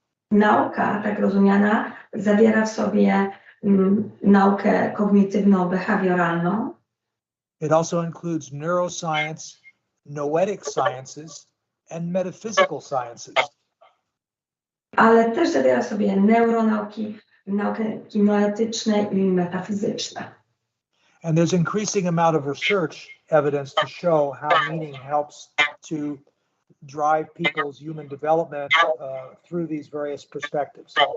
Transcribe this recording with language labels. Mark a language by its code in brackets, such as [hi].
[pl] Nauka, tak rozumiana, zawiera w sobie naukę kognitywno-behawioralną. [en] It also includes neuroscience, noetic sciences, and metaphysical sciences. [pl] Ale też zawiera w sobie neuronauki, nauki noetyczne i metafizyczne. [en] And there's increasing amount of research evidence to show how meaning helps to drive people's human development through these various perspectives.